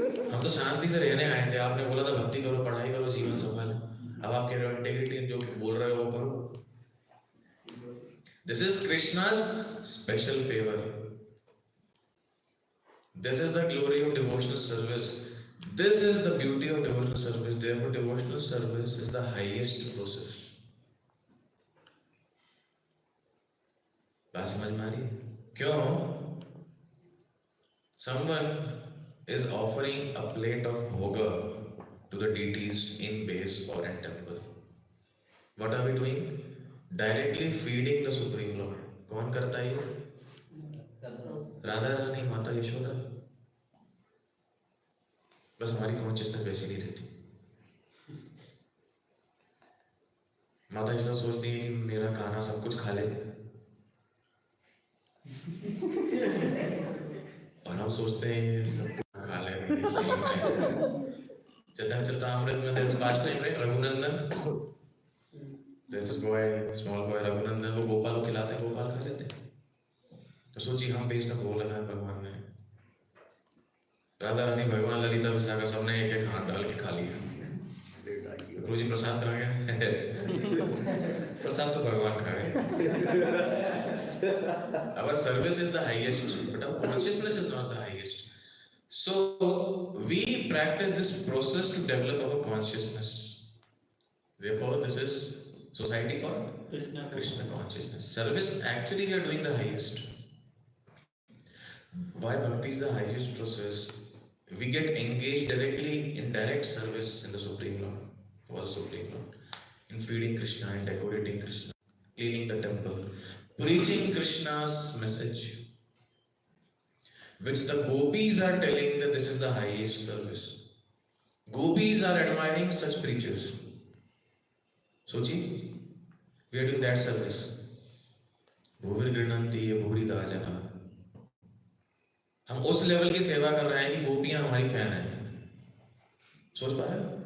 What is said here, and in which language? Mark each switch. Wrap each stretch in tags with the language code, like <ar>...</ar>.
<hi>हम तो शांति से रहने आए थे, आपने बोला था भक्ति करो, पढ़ाई करो, जीवन संभालो। अब आप कह रहे हो इंटीग्रिटी, जो बोल रहे हो वो करो।</hi> <en>This is Krishna's special favour. This is the glory of devotional service. This is the beauty of devotional service. Therefore, devotional service is the highest process.</en> <hi>बात समझ में आ रही है? क्यों?</hi> <en>Someone is offering a plate of bhoga to the deities in base or in temple. What are we doing? Directly feeding the Supreme Lord.</en> <hi>कौन करता है ये? राधा रानी, माता यशोदा। बस हमारी कॉन्शियसनेस वैसी नहीं रहती। माता यशोदा सोचती है कि मेरा खाना सब कुछ खा ले, और हम सोचते हैं सब कुछ खा ले। चैतन्य चरितामृत में</hi> <en>there's past time, right?</en> <hi>Raghunandan,</hi> <en>there's this boy, small boy</en> <hi>Raghunandan, वो गोपाल को खिलाते हैं, गोपाल खा लेते हैं। तो सोचिए हम बेच तक वो लगा है भगवान ने। राधा रानी, भगवान, ललिता, विशाखा, सबने एक एक हाथ डाल के खा लिया। प्रभु जी प्रसाद कहाँ गया? प्रसाद तो भगवान खा गए।</hi> <en>Our service is the highest, but our consciousness is not the highest. So we practice this process to develop our consciousness. Therefore, this is society for Krishna consciousness. Service, actually we are doing the highest. Why Bhakti is the highest process? We get engaged directly in direct service in the Supreme Lord, for the Supreme Lord, in feeding Krishna and decorating Krishna, cleaning the temple, preaching Krishna's message, which the gopis are telling that this is the highest service. Gopis are admiring such preachers. Sochi, we are doing that service.</en> <sa>Bhuvir Grinanti Bhurida Jana.</sa> <hi>हम उस level की सेवा कर रहे हैं कि गोपियां हमारी फैन हैं। सोच पा रहे हो?</hi>